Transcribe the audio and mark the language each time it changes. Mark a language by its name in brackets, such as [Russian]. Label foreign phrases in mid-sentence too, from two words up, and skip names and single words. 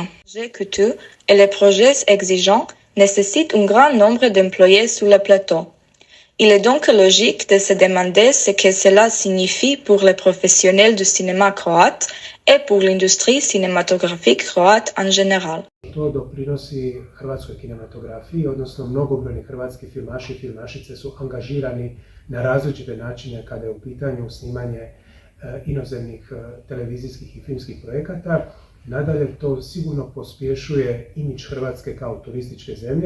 [French] Les projets coûteux et les projets exigeants nécessitent un grand nombre d'employés sur le plateau. Il est donc logique de se demander ce que cela signifie pour les professionnels du cinéma croate et pour l'industrie cinématographique croate en général. [Croatian] To doprinosi hrvatskoj kinematografiji, odnosno mnogobrojni hrvatski filmaši i filmašice su angažirani na različite načine kada je u pitanju snimanje inozemnih televizijskih i filmskih projekata. Nadalje, to sigurno pospješuje imidž Hrvatske kao turističke zemlje.